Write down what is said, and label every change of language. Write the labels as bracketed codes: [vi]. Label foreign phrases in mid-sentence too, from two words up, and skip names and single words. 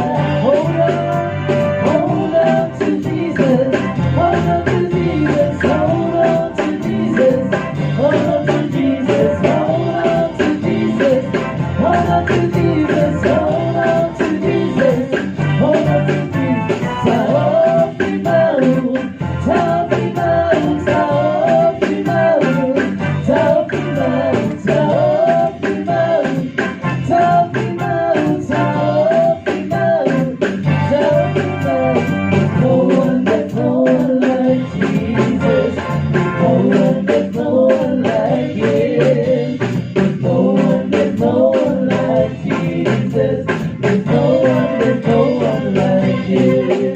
[en] Hold on to Jesus, hold on to Jesus, hold on to Jesus, hold on to Jesus, hold on to Jesus, hold on to Jesus, hold on to Jesus, hold on to Jesus. [sm] Taofi mau, taofi mau, taofi mau, taofi mau, taofi mau, taofi mau, taofi mau, taofi mau. [en] No one like Jesus. No one like Him. No one like Jesus. No one like Him.